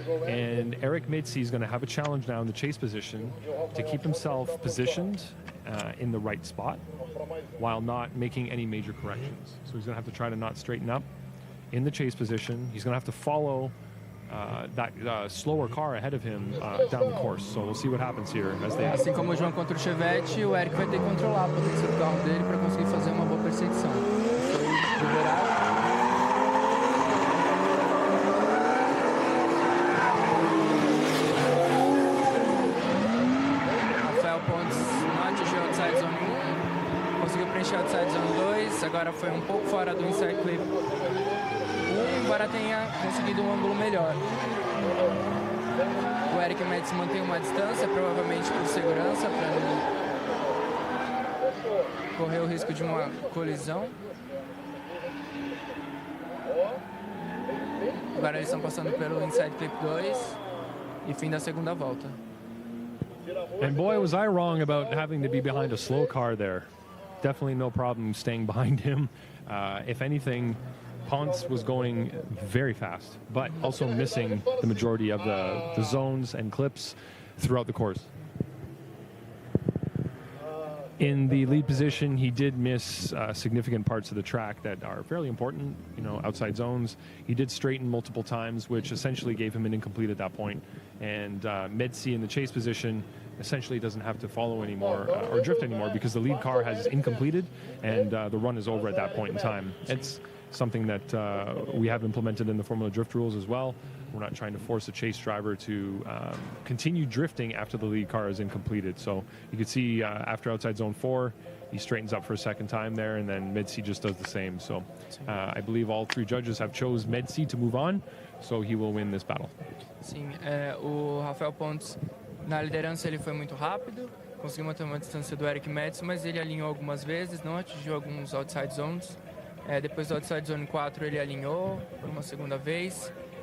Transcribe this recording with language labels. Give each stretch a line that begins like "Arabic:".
English: And Eric Metz is going to have a challenge now in the chase position to keep himself positioned in the right spot while not making any major corrections. So he's going to have to try to not straighten up in the chase position. He's going to have to follow that slower car ahead of him down the course. So we'll see what happens here as they.
Portuguese: Assim como o João contra o Chevette, o Eric vai ter que controlar a potência do carro dele para conseguir fazer uma boa perseguição. Foi liberado. Rafael Ponce não atingiu o outside zone 1, conseguiu preencher o outside zone 2, agora foi um pouco fora do inside clip. Embora tenha conseguido um ângulo melhor. O Eric Metz mantém uma distância, provavelmente por segurança, para não correr o risco de uma colisão. Agora eles estão passando pelo Inside Clip 2 e fim da segunda volta.
English: And boy, was I wrong about having to be behind a slow car there. Definitely no problem staying behind him. If anything, Ponce was going very fast, but also missing the majority of the zones and clips throughout the course. In the lead position, he did miss significant parts of the track that are fairly important, outside zones. He did straighten multiple times, which essentially gave him an incomplete at that point. And Metz in the chase position essentially doesn't have to follow anymore or drift anymore because the lead car has incompleted and the run is over at that point in time. It's something that we have implemented in the Formula Drift rules as well. We're not trying to force a chase driver to continue drifting after the lead car is incompleted. So you can see after outside zone 4, he straightens up for a second time there, and then Metz just does the same. So I believe all three judges have chose Metz to move on, so he will win this battle.
Portuguese: Sim, o Rafael Ponce na liderança ele foi muito rápido, conseguiu manter uma distância do Eric Metz, mas ele alinhou algumas vezes, não atingiu alguns outside zones. Depois do outside zone 4 ele alinhou por uma segunda vez.